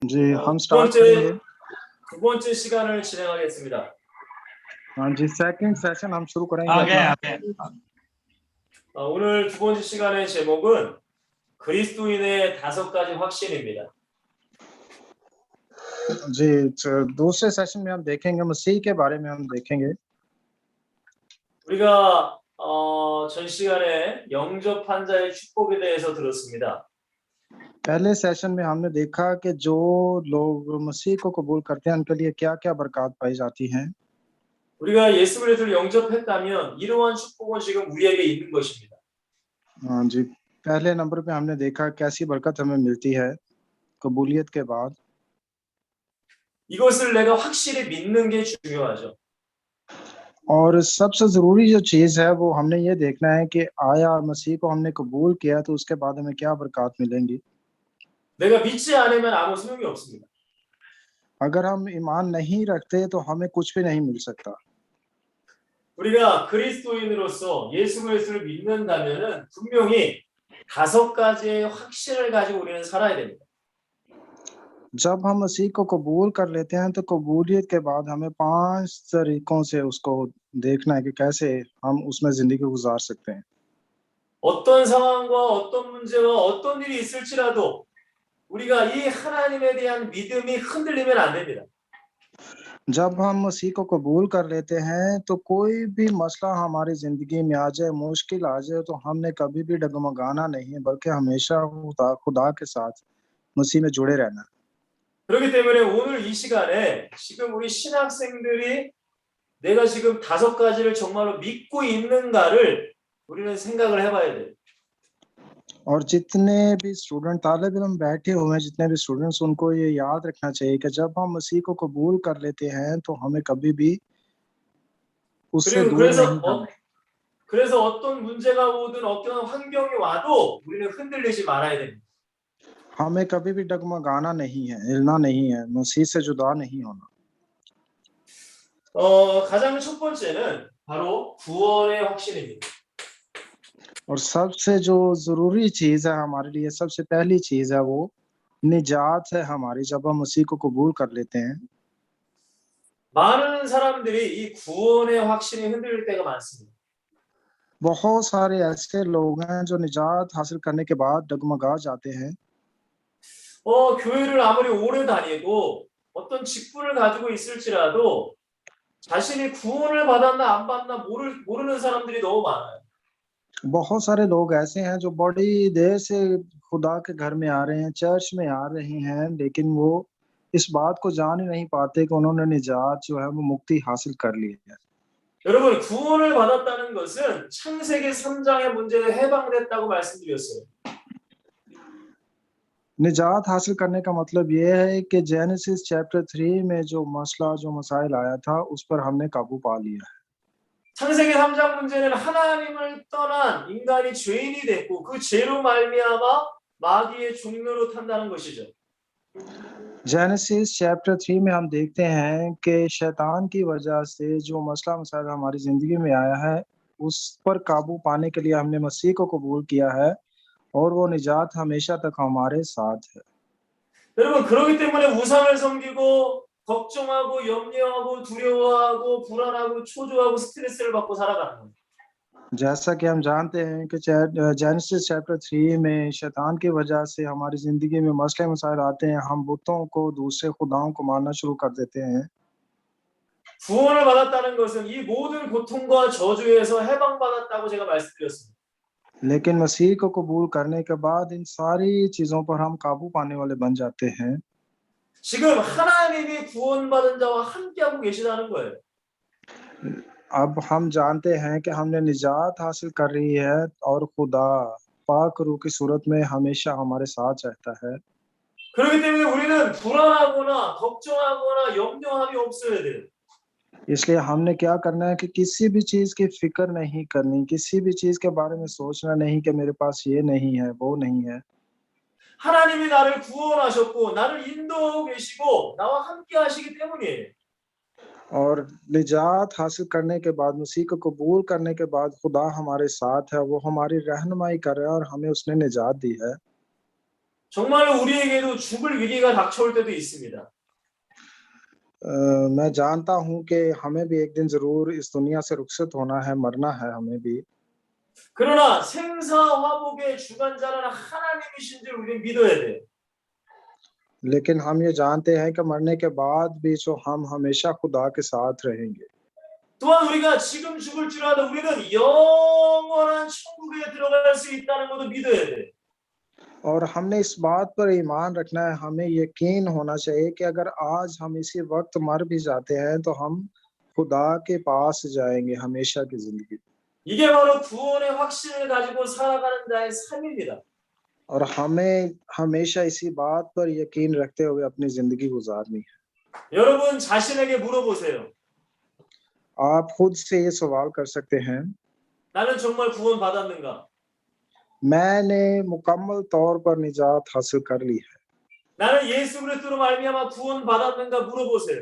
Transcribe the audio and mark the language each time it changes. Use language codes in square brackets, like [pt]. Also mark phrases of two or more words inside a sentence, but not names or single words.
[ur] جی ہم [ko] 두 [ur] اسٹارٹ کریں گے. [ko] 두 번째 시간을 진행하겠습니다. [ur] ہاں جی, [en] second session [ur] ہم شروع کریں گے آگے اپنا. آگے [ko] 오늘 두 번째 시간의 제목은 그리스도인의 5가지 확신입니다. [ur] جی دوسرے سیشن میں ہم دیکھیں گے مسیح کے بارے میں ہم دیکھیں گے. [ko] 우리가 전 시간에 영접한 자의 축복에 대해서 들었습니다. [ur] پہلے سیشن میں ہم نے دیکھا کہ جو لوگ مسیح کو قبول کرتے ہیں ان کے لیے کیا کیا برکت پائی جاتی ہیں. [ko] 우리가 예수 그리스도를 영접했다면 이러한 축복은 지금 우리에게 있는 것입니다. [ur] ہاں جی، پہلے نمبر پہ ہم نے دیکھا کیسی برکت ہمیں ملتی ہے قبولیت کے بعد. [ko] 이것을 내가 확실히 믿는 게 중요하죠. [ur] اور سب سے ضروری جو چیز ہے وہ ہم نے یہ دیکھنا ہے کہ آیا مسیح کو ہم نے قبول کیا تو اس کے بعد ہمیں کیا برکت ملیں گی. [ko] 내가 믿지 않으면 아무 소용이 없습니다. [ur] اگر ہم ایمان نہیں رکھتے تو ہمیں کچھ بھی نہیں مل سکتا. [ko] 우리가 그리스도인으로서 예수 그리스도를 믿는다면은 분명히 5가지의 확신을 가지고 우리는 살아야 됩니다. [ur] جب ہم مسیح کو قبول کر لیتے ہیں تو قبولیت کے بعد ہمیں 5 طریقوں سے اس کو دیکھنا ہے کہ کیسے ہم اس میں زندگی گزار سکتے ہیں. [ko] 어떤 상황과 어떤 문제와 어떤 일이 있을지라도 우리가 이 하나님에 대한 믿음이 흔들리면 안 됩니다. [ur] جب ہم مسیح کو قبول کر لیتے ہیں تو کوئی بھی مسئلہ ہماری زندگی میں آ جائے، مشکل آ جائے تو ہم نے کبھی بھی ڈگمگانا نہیں ہے بلکہ ہمیشہ خدا کے ساتھ مسیح میں جڑے رہنا. [ko] 그렇기 때문에 오늘 이 시간에 지금 우리 신학생들이 내가 지금 5가지를 정말로 믿고 있는가를 우리는 생각을 해봐야 돼요. [ur] اور جتنے بھی اسٹوڈنٹ طالب علم بیٹھے ہوئے ہیں، جتنے بھی اسٹوڈنٹس ان کو یہ یاد رکھنا چاہیے کہ جب ہم مسیح کو قبول کر لیتے ہیں تو ہمیں کبھی بھی اس سے [ko] 그리고 [ur] دور نہیں جانا. [ko] 그래서 어떤 문제가 오든 어떤 환경이 와도 우리는 흔들리지 말아야 됩니다. [ur] ہمیں کبھی بھی ڈگمگانا نہیں ہے، ہلنا نہیں ہے، مسیح سے جدا نہیں ہونا. [ko] 가장 첫 번째는 바로 구원의 확신입니다. [ur] اور سب سے جو ضروری چیز ہے ہمارے لیے، سب سے پہلی چیز ہے وہ نجات ہے ہماری جب ہم مسیح کو قبول کر لیتے ہیں. [ko] 많은 사람들이 이 구원의 확신이 흔들릴 때가 많습니다. [ur] بہت سارے ایسے لوگ ہیں جو نجات حاصل کرنے کے بعد ڈگمگا جاتے ہیں. [ko] 교회를 아무리 오래 다니고 어떤 직분을 가지고 있을지라도 자신이 구원을 받았나 안 받나 모르는 사람들이 너무 많아요. [ur] بہت سارے لوگ ایسے ہیں جو بڑی دیر سے خدا کے گھر میں آ رہے ہیں، چرچ میں آ رہے ہیں، لیکن وہ اس بات کو جان ہی نہیں پاتے کہ انہوں نے نجات جو ہے وہ مکتی حاصل کر لی ہے. [ko] 여러분 구원을 받았다는 것은 창세기 3장의 문제에 해방됐다고 말씀드렸어요. [ur] نجات حاصل کرنے کا مطلب یہ ہے کہ [en] Genesis chapter [ur] 3 میں جو مسئلہ جو مسائل آیا تھا اس پر ہم نے قابو پا لیا ہے. [ko] 창세기 3장 문제는 하나님을 떠난 인간이 죄인이 됐고 그 죄로 말미암아 마귀의 종로로 탄다는 것이죠. [en] Genesis chapter [ur] 3 میں ہم دیکھتے ہیں کہ شیطان کی وجہ سے جو مسئلہ مسائل ہماری زندگی میں آیا ہے اس پر قابو پانے کے لیے ہم نے مسیح کو قبول کیا ہے اور وہ نجات ہمیشہ تک ہمارے ساتھ ہے. [ko] 여러분 그렇기 때문에 우상을 섬기고 걱정하고 염려하고 두려워하고 불안하고 초조하고 스트레스를 받고 살아가는 거예요. [ur] جیسا کہ ہم جانتے ہیں کہ [en] Genesis chapter [ur] 3 میں شیطان کی وجہ سے ہماری زندگی میں مسئلے مسائل آتے ہیں، ہم بتوں کو دوسرے خداؤں کو ماننا شروع کر دیتے ہیں. [ko] 구원을 받았다는 것은 이 모든 고통과 저주에서 해방받았다고 제가 말씀드렸습니다. [ur] لیکن مسیح کو قبول کرنے کے بعد ان ساری چیزوں پر ہم قابو پانے والے بن جاتے ہیں. [ko] 지금 하나님이 구원받은 자와 함께하고 계시다는 거예요. [ur] اب ہم جانتے ہیں کہ ہم نے نجات حاصل کر رہی ہے اور خدا پاک روح کی صورت میں ہمیشہ ہمارے ساتھ رہتا ہے. [ko] 그렇기 때문에 우리는 불안하거나 걱정하거나 염려함이 없어야 돼요. [ur] اس لیے ہم نے کیا کرنا ہے کہ کسی بھی چیز کی فکر نہیں کرنی، کسی بھی چیز کے بارے میں سوچنا نہیں کہ میرے پاس یہ نہیں ہے، وہ نہیں ہے. [ko] 하나님이 나를 구원하셨고 나를 인도하고 계시고 나와 함께 하시기 때문이에요. [ur] اور نجات حاصل کرنے کے بعد، مسیح کو قبول کرنے کے بعد خدا ہمارے ساتھ ہے، وہ ہماری رہنمائی کر رہا ہے اور ہمیں اس نے نجات دی ہے. [ko] 정말로 우리에게도 죽을 위기가 닥쳐올 때도 있습니다. [ur] میں جانتا ہوں کہ ہمیں بھی ایک دن ضرور اس دنیا سے رخصت ہونا ہے، مرنا ہے ہمیں بھی. [ko] 그러나 생사화복의 주관자는 하나님이신 줄 우리는 믿어야 돼요. [ur] لیکن ہم یہ جانتے ہیں کہ مرنے کے بعد بھی جو ہم ہمیشہ خدا کے ساتھ رہیں گے. [ko] 또한 우리가 지금 죽을 줄 알아도 우리는 영원한 천국에 들어갈 수 있다는 것도 믿어야 돼. [ur] اور ہم نے اس بات پر ایمان رکھنا ہے، ہمیں یقین ہونا چاہیے کہ اگر آج ہم اسی وقت مر بھی جاتے ہیں تو ہم خدا کے پاس جائیں گے ہمیشہ کی زندگی. [ko] 이게 바로 구원의 확신을 가지고 살아가는 자의 삶입니다. [ur] اور ہمیں ہمیشہ اسی بات پر یقین رکھتے ہوئے اپنی زندگی گزارنی ہے. [ko] 여러분 자신에게 물어보세요. [ur] آپ خود سے یہ سوال کر سکتے ہیں, [ko] 나는 정말 구원 받았는가? [ur] میں نے مکمل طور پر نجات حاصل کر لی ہے. [ko] 나는 예수 그리스도로 말미암아 구원 받았는가 물어보세요.